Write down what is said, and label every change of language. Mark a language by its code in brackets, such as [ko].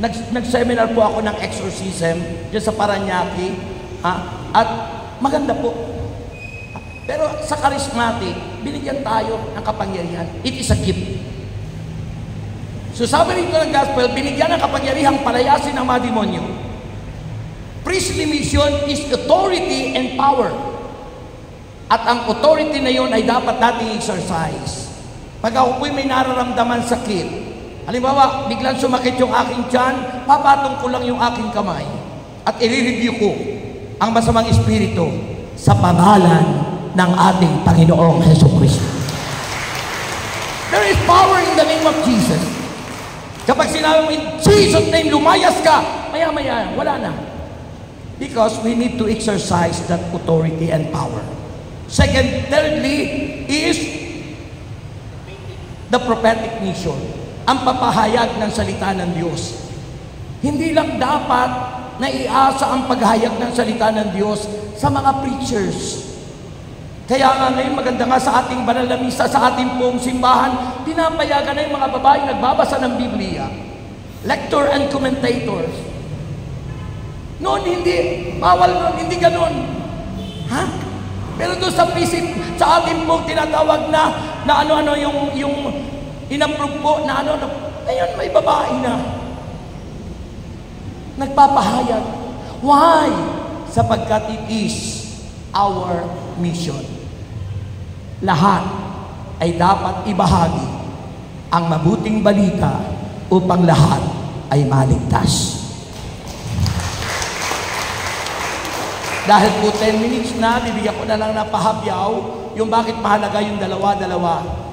[tl] Nag-seminar po ako ng exorcism dyan sa Paranaque. At maganda po. Pero sa charismatic, binigyan tayo ng kapangyarihan. [en] It is a gift. [tl] So sabi rito ng gospel, binigyan ng kapangyarihang palayasin ang mga demonyo. [en] Priestly mission is authority and power. [tl] At ang authority na yon ay dapat nating exercise. Pag ako po'y may nararamdaman sakit, halimbawa, biglang sumakit yung aking tiyan, papatong ko lang yung aking kamay at i-review ko ang masamang espiritu sa pangalan ng ating Panginoong Jesucristo. [en] There is power in the name of Jesus. [tl] Kapag sinabi mo, [en] in Jesus' name, [tl] lumayas ka, maya-maya, wala na. [en] Because we need to exercise that authority and power. Thirdly, is the prophetic mission. [tl] Ang papahayag ng salita ng Diyos. Hindi lang dapat na iasa ang paghayag ng salita ng Diyos sa mga preachers. Kaya nga ngayon maganda nga sa ating banal na misa, sa ating pong simbahan, pinapayagan na yung mga babae nagbabasa ng Biblia. [en] Lector and commentators. [tl] Noon hindi, bawal noon, hindi ganun. Ha? Pero doon sa PCP, sa ating pong tinatawag na ano-ano yung in-approve po na ano, ngayon may babae na. Nagpapahayag. [en] Why? Sapagkat it is our mission. [tl] Lahat ay dapat ibahagi ang mabuting balita upang lahat ay maligtas. Dahil po 10 minutes na, bibigyan ko na lang na pahabyaw yung bakit mahalaga yung dalawa-dalawa.